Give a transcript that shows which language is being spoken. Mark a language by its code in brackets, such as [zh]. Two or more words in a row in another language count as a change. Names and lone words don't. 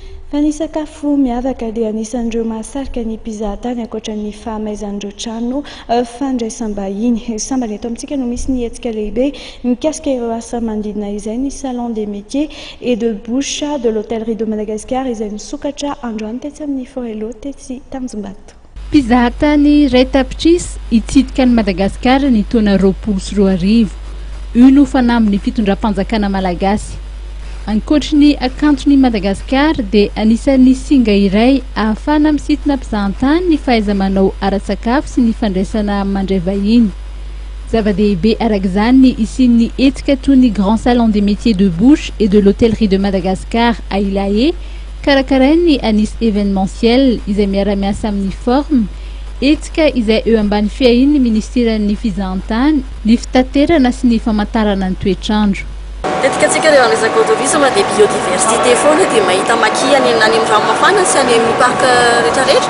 [mg] Fa ny sakafo miavaka dia anisan'ireo mahasarika ny mpizahatany ankoatran'ny fahamaizan'ireo trano fandraisam-bahiny. Sambany eto amintsika no misy ny hetsika lehibe mikasika ireo asa manodidina izay ny salon des métiers et de bouche de l'hôtellerie de Madagascar izay misokatra androany tetsy amin'ny Forelo tetsy Tanjombato. Mpizahatany Ray Tapitrisy itsidika ny Madagasikara ny taona 2020 io no fanamby ny fitondram-panjakana malagasy. Ankoatry akantony Madagasikara dia anisan'ny singa iray ahafana misintona mpizahatany ny fahaiza-manao ara-tsakafo sy ny fandraisana mandray vahiny. Zava-dehibe arak'izany ny isian'ny hetsika toy ny Grand Salon des Métiers de Bouche et de l'Hôtellerie de Madagascar à Ilahe, karakarainy anisy événementiel izay miara-miasa amin'ny forme, hetsika izay eo ambany fiahin'ny Ministeran'ny Fizahantany, ny fitaterana sy ny famantarana ny toetrandro. Tetika rehefa resaka tourisme dia biodiversité foana dia mahita maki any amin'ny ranomafana sy any amin'ny parc rehetrarehetra